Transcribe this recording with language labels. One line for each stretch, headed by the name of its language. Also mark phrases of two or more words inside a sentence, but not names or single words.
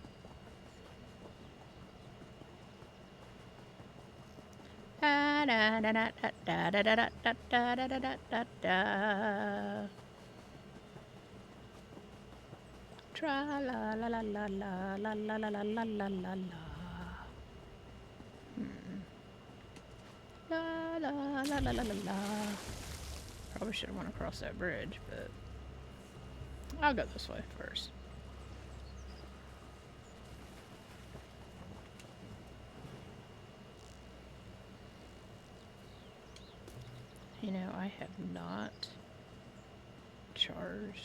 English: Da da da da da da da da da da da da da da. Tra la la la la la la la la la la la la la. La la la la la la la. Probably should have went across that bridge, but I'll go this way first. You know, I have not charged.